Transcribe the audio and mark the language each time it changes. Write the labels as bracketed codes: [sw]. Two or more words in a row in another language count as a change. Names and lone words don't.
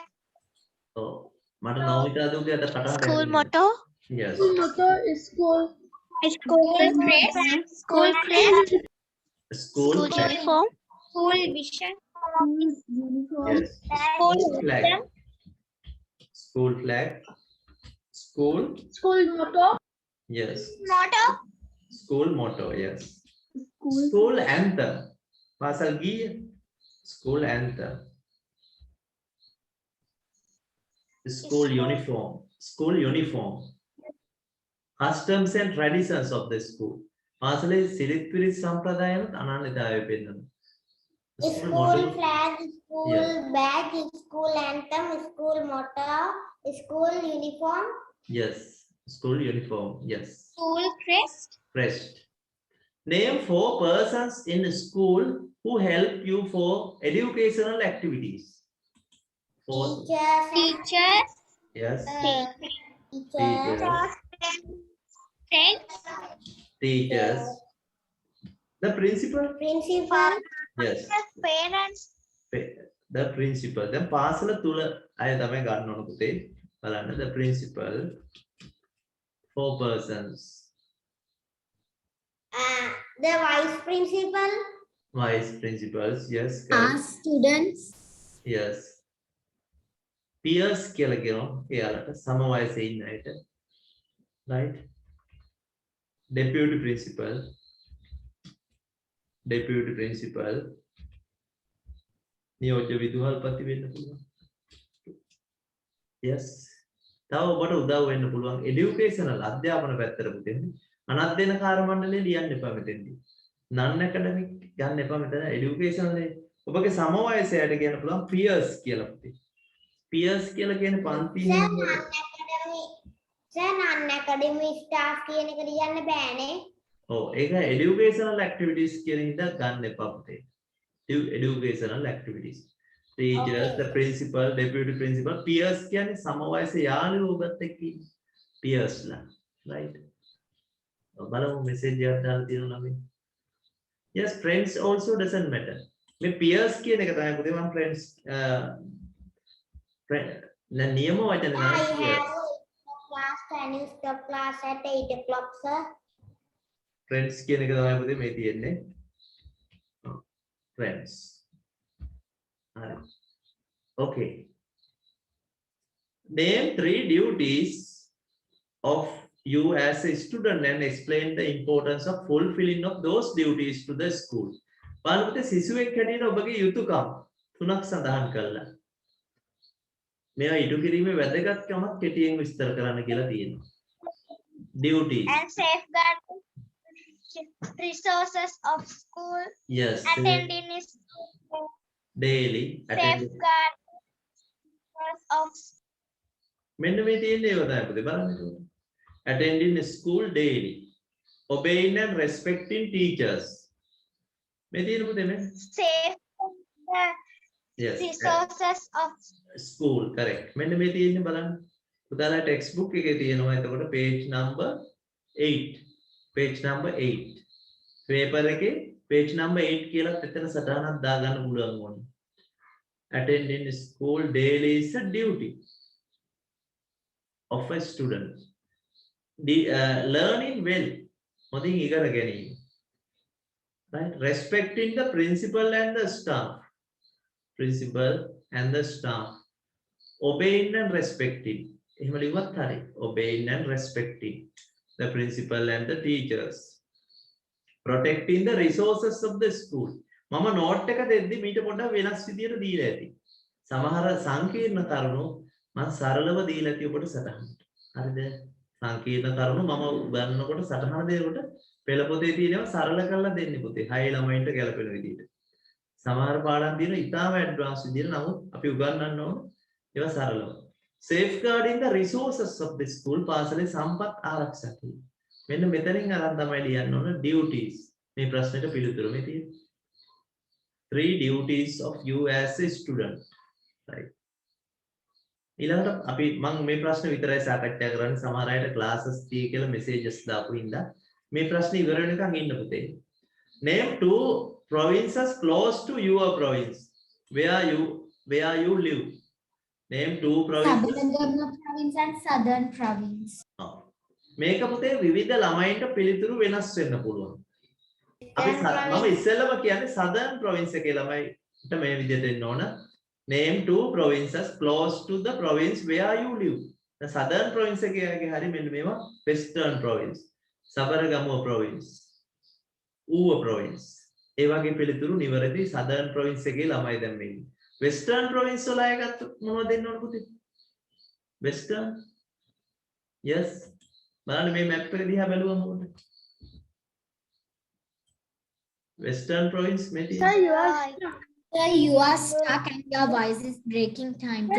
[si] ඔව් මට නෝමිතා දුගේ අද කතා කරන්න. [en] School motto. Yes. Motto is school. School crest. School crest. School flag. Uniform. School vision. Uniform. Yes. School Flag. School flag. School. School motto. Yes. Motto. School motto. Yes. School. School anthem. Pasal gii. School anthem. School uniform. School uniform. Customs and traditions of the school. [si] පාසලේ සිරිත් පිරිත් සම්ප්‍රදායනත් අනන්‍යතාවය පෙන්වනවා. [en] School model. flag, school Yeah. badge, school anthem, school motto, school uniform. Yes. School uniform. Yes. School crest. Crest. Name 4 persons in the school who help you for educational activities. 4. Teachers. Teachers. Yes. Teachers. Friends. Teachers. The principal. Principal. Yes. Parents. The principal. Then [si] පාසල තුල අය තමයි ගන්න ඕන පුතේ. [en] බලන්න the principal. 4 persons. The vice principal. Vice principals. Yes. Our Correct. students. Yes. Peers [si] කියලා කියනවා. එයාලට සම වයසේ ඉන්න අයට. [en] Right. Deputy principal. Deputy principal. [si] නියෝජ්‍ය විදුහල්පති වෙන්න පුළුවන්. Yes. තව ඔබට උදව් වෙන්න පුළුවන් educational අධ්‍යාපන පැත්තට පුතේ. අනධ්‍යයනකාර මණ්ඩලයේ ලියන්න එපා මෙතෙන්දී. [en] non academic [si] ගන්න එපා මෙතන educational නේ. ඔබගේ සම වයසයට කියන්න පුළුවන් peers කියලා පුතේ. peers කියලා කියන්නේ පන්තියේ [en] non-academic staff [si] කියන එක ලියන්න බෑනේ. ඔව් ඒක [en] educational activities [si] කියන හින්දා ගන්න එපා පුතේ. [en] Educational activities. Teachers, the principal, deputy principal, peers [si] කියන්නේ සම වයසේ යාළුවෝ ඔබත් එක්ක ඉන්න. peers ලා. right. බලමු message එකක් දාලා තියෙනවා නම්. [en] Yes, friends also doesn't matter. [si] මේ peers කියන එක තමයි පුතේ මම friends නියම වචන [en] I [si] නෑ [en] have peers. class and you stop class at 8 o'clock, sir. [si] friends කියන එක තමයි පුතේ මේ තියෙන්නේ. friends. හරි. [en] Okay. Name 3 duties of you as a student and explain the importance of fulfilling of those duties to the school. [si] බලන්න පුතේ සිසුවෙක් හැටියට ඔබගේ යුතුයකම් තුනක් සඳහන් කළා. මේවා ඉටු කිරීමේ වැදගත්කමක් කෙටියෙන් විස්තර කරන්න කියලා තියෙනවා. [en] Duties. And safeguard resources of school. Yes. Attending is Daily. Attending. safeguard resources of [si] මෙන්න මේ තියෙන්නේ ඒව තමයි පුතේ බලන්න එතකොට. [en] Attending school daily. Obeying and respecting teachers. [si] මේ තියෙන පුතේ මේ. [en] safe the Yes. resources of School correct. [si] මෙන්න මේ තියෙන්නේ බලන්න. පුතාලා textbook එකේ තියෙනවා එතකොට [en] page number 8. Page number 8. [si] paper එකේ [en] page number 8 [si] කියලා එතන සටහනක් දාගන්න පුළුවන් ඕනේ. [en] Attending school daily is a duty of a student. Learning well. හොඳින් ඉගෙන ගැනීම. Right? Respecting the principal and the staff. Principal and the staff. Obeying and respecting. එහෙම ලිව්වත් හරි. Obeying and respecting the principal and the teachers. Protecting the resources of the school. [si] මම නෝට් එක දෙද්දි මීට පොඩ්ඩක් වෙනස් විදියට දීලා ඇති. සමහර සංකීර්ණ කරුණු මම සරලව දීලා ඇති ඔබට සටහනට. හරිද? සංකීර්ණ කරුණු මම උගන්වනකොට සටහන දෙනකොට පෙළ පොතේ තියෙනවා සරල කරලා දෙන්නේ පුතේ. 6 ළමයින්ට ගැලපෙන විදියට. සමහර පාඩම් තියෙනවා ඉතාලම ඇඩ්වාන්ස් විදියට. නමුත් අපි උගන්වන්න ඕන ඒවා සරලව. [en] Safeguarding the resources of the school. [si] පාසලේ සම්පත් ආරක්ෂා කිරීම. මෙන්න මෙතනින් අරන් තමයි ලියන්න ඕන duties. මේ ප්‍රශ්නෙට පිළිතුරු මේ තියෙන්නේ. [en] 3 duties of you as a student. Right. [si] ඊළඟට අපි මම මේ ප්‍රශ්න විතරයි සාකච්ඡා කරන්නේ. සමහර අයට [en] classes tie [si] කියලා messages දාපු හින්දා මේ ප්‍රශ්නේ ඉවර වෙනකන් ඉන්න පුතේ. [en] Name 2 provinces close to your province. Where you live. Name 2 provinces. Southern province and southern province. [si] මේක පුතේ විවිධ ළමයින්ට පිළිතුරු වෙනස් වෙන්න පුළුවන්. අපි මම ඉස්සෙල්ලම කියන්නේ [en] southern province [si] එකේ ළමයින්ට මේ විදිහට එන්න ඕන. [en] Name 2 provinces close to the province where you live. The southern province [si] එකේ හරි මෙන්න මේවා [en] western province. Sabaragamuwa province. Uwa province. [si] ඒ වගේ පිළිතුරු නිවැරදි [en] southern province [si] එකේ ළමයි දැන් මේ. [en] western province [si] වල අය ගත්තොත් මොනවද දෙන්න ඕන පුතේ? [en] western. Yes. [si] බලන්න මේ map එක දිහා බැලුවම මොකද? [en] western province [si] මේ [en] Sir, [si] තියෙන්නේ. [en] you are stuck. Sir, you are stuck and your voice is breaking time to